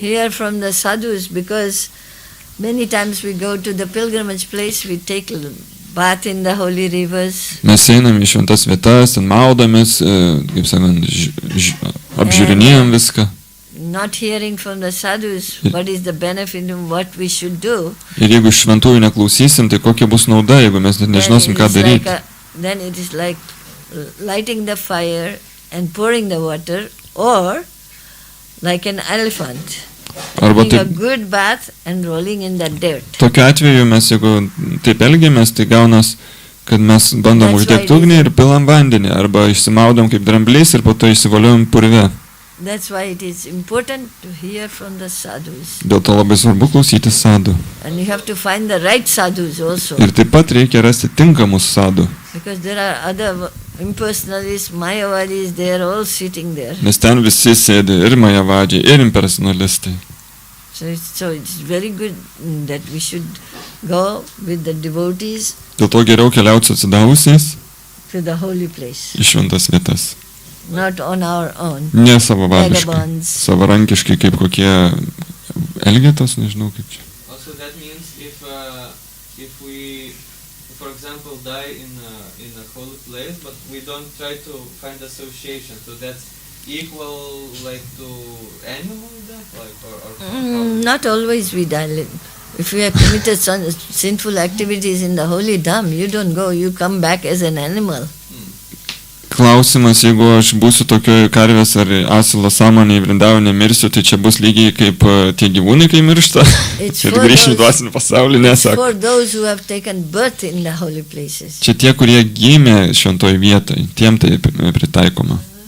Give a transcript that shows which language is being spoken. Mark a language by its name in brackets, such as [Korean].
[English] Hear from the sadhus, because many times we go to the pilgrimage place, we take bath in the holy rivers. [Lithuanian] Mes einam į šventas vietas, ten maudomės, kaip sakant, apžiūrinėjom viską. [English] Not hearing from the sadhus what is the benefit and what we should do. [Lithuanian] Ir jeigu iš šventųjų neklausysim, tai kokia bus nauda, jeigu mes net nežinosim, ką daryti. [English] Then it is like lighting the fire and pouring the water, or like an elephant. [Lithuanian] Arba [English] taking a good bath and rolling in the dirt. [Lithuanian] Tokiu atveju mes, jeigu taip elgiamės, tai gaunas, kad mes bandom uždegti ugnį ir pilam vandenį, arba išsimaudom kaip dramblys ir po to išsivoliojam purve. [English] That's why it is important to hear from the sadhus. [Lithuanian] Dėl to labai svarbu klausyti sadhu. [English] And you have to find the right sadhus also. [Lithuanian] Ir taip pat reikia rasti tinkamus sadhu. [English] Because there are other impersonalists, mayavadis, they are all sitting there. [Lithuanian] Nes ten visi sėdi ir mayavadžiai, ir impersonalistai. [English] So it's very good that we should go with the devotees. [Lithuanian] Dėl to geriau keliauti su atsidavusiais [English] to the holy place. [Lithuanian] Į šventas vietas. [English] Not on our own. [Lithuanian] Ne savavališkai, savarankiškai kaip kokie elgetos, nežinau kaip čia. [English] Also that means if we, for example, die in a holy place, but we don't try to find association, so that's equal like to animal death, like or not always we die. If you have committed some sinful activities in the holy dham, you don't go, you come back as an animal. [Lithuanian] Klausimas, jeigu aš būsiu tokioje karvės ar asilo sąmonėje Vrindavane mirsiu, tai čia bus lygiai kaip tie gyvūnai, kai miršta ir grįžim į dvasinį pasaulį, nesako. Čia tie, kurie gimė šventoje vietoje, tiem tai pritaikoma.